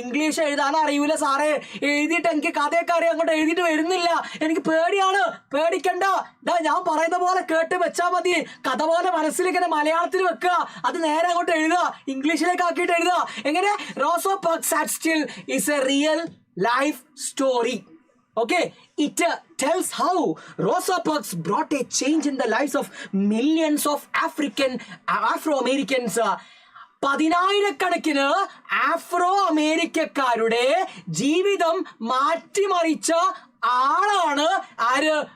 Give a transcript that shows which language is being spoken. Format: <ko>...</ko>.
<ml>English എഴുതാൻ അറിയൂല സാറേ, എഴുതിയിട്ട് എനിക്ക് കഥയൊക്കെ അറിയാം, അങ്ങോട്ട് എഴുതിയിട്ട് വരുന്നില്ല, എനിക്ക് പേടിയാണ്. പേടിക്കണ്ട, ഞാൻ പറയുന്ന പോലെ കേട്ട് വെച്ചാൽ മതി. കഥ പോലെ മനസ്സിലിങ്ങനെ മലയാളത്തിൽ വെക്കുക, അത് നേരെ അങ്ങോട്ട് എഴുതുക, ഇംഗ്ലീഷിലേക്ക് ആക്കിയിട്ട് എഴുതുക. എങ്ങനെ?</ml> <en>Rosa Parks sat still is a real life story. Okay, it tells how Rosa Parks brought a change in the lives of millions of Afro-Americans.</en> <ml>10,000-കണക്കിന് Afro അമേരിക്കക്കാരുടെ ജീവിതം മാറ്റിമറിച്ച ആളാണ് ആര്?</ml>